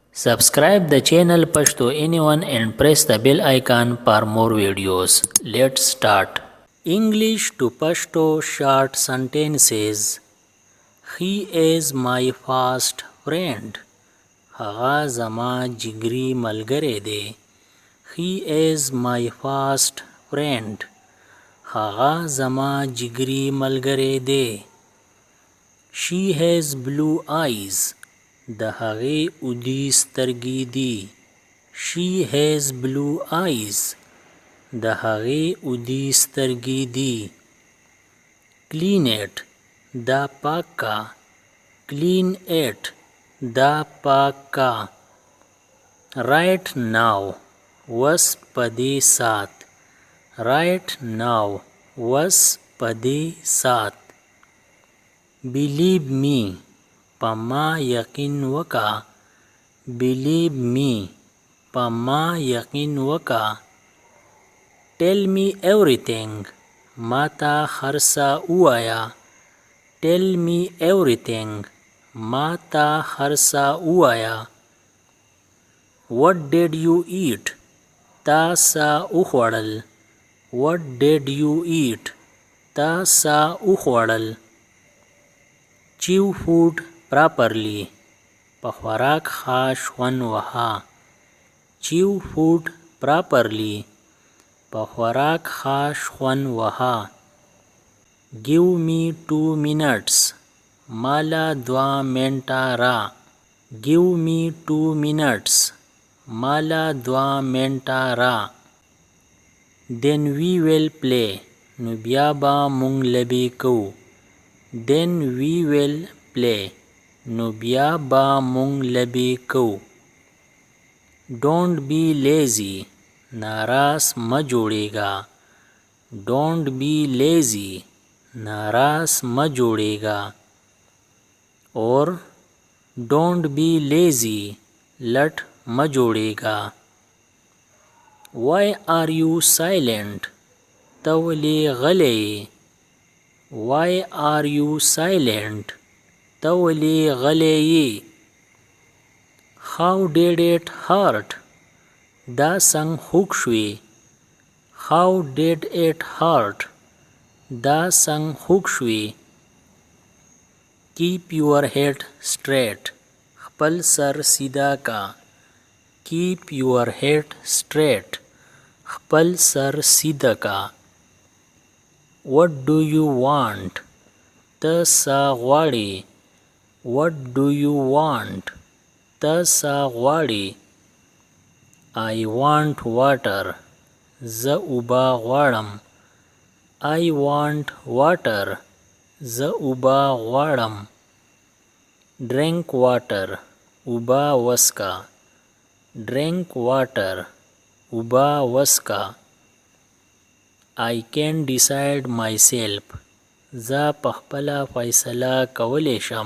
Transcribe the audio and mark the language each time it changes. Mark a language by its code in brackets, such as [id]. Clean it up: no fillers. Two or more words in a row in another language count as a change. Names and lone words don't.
[en] Subscribe the channel Pashto Anyone and press the bell icon for more videos. Let's start. English to Pashto short sentences. He is my fast friend. [ps] هغه زما جګري ملګری دی. [en] He is my fast friend. [ps] هغه زما جګري ملګری دی. [en] She has blue eyes. [ps] د هغې اودي سترګې دي. [en] She has blue eyes. [ps] د هغې اودي سترګې دي. [en] Clean it. [ps] دا پاک کا. [en] Clean it. [ps] دا پاک کا. [en] Right now. [ps] وس پدې سات. [en] Right now. [ps] وس پدې سات. [en] Believe me. [ps] پما یقین وکا. [en] Believe me. [ps] پما یقین وکا. [en] Tell me everything. [ps] ماتا خرسا اوایا. [en] Tell me everything. [ps] ماتا خرسا اوایا. [en] What did you eat? [ps] تا سا اخوړل. [en] What did you eat? [ps] تا سا اخوړل. [en] Chew food properly. [ps] په خوراک ښه شخوند وهه. [en] Chew food properly. [ps] په خوراک ښه شخوند وهه. [en] Give me 2 minutes. [ps] مالا 2 منټه را. [en] Give me 2 minutes. [ps] مالا 2 منټه را. [en] Then we will play. [ps] نو بیا به مونږ لبې کوو. [en] Then we will play. [ps] نو بیا به مونږ لبې کوو. [en] Don't be lazy. [ps] ناراس مه جوړېږه. [en] Don't be lazy. [ps] ناراس مه جوړېږه. [en] اور Don't be lazy. [ps] لټ مه جوړېږه. [en] Why are you silent? [ps] ته ولې غلی یې؟ [en] Why are you silent? [ps] ته ولې غلی یې؟ [en] How did it hurt? [ps] دا څنګه خوږ شوې؟ [en] How did it hurt? [ps] دا څنګه خوږ شوې؟ [en] Keep your head straight. [ps] خپل سر سیده کا. [en] Keep your head straight. [ps] خپل سر سیده کا. [en] What do you want? [ps] ته څه غواړې؟ [en] What do you want? [ps] ته څه غواړې؟ [en] I want water. [ps] زه اوبه غواړم. [en] I want water. [ps] زه اوبه غواړم. [en] Drink water. [ps] اوبه وڅښه. [en] Drink water. [ps] اوبه وڅښه. [en] I can decide myself. [ps] زه پخپله فیصله کولی شم.